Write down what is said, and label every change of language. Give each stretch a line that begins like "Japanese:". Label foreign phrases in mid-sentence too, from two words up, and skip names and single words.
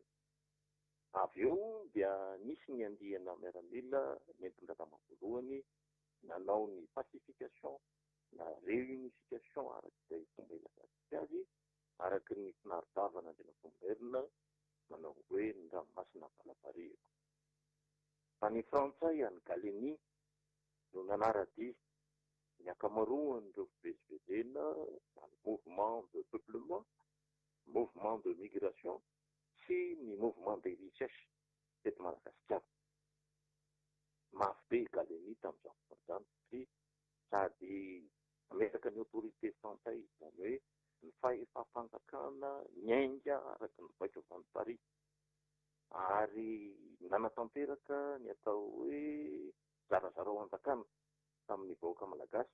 Malagasy: Avy eo dia nisy ny andihana miaramila nentina tamam-voalohany nanao ny pacification na réunification arak'izay fomba ilazantsika azy, araky ny finaridavana andena Bolomerina manao hoe ny ranomasina valavarehako. Fa ny frantsay any Galenie no nanara-dia ny akamaroan'ireo fivezivezena,
French: mouvement de peuplement, mouvement de migration
Malagasy: sy ny
French: mouvement de richesse
Malagasy: teto Madagasikara. Mafy be Galenie tamin'izany fotoana izany, satria sady ametaka ny autorité frantsay, izany hoe ny fahafanjakana miainga araky ny vaika avy any Paris, ary nanatanteraka ny atao hoe zarazarao anjakana tamin'ny vahoaka malagasy.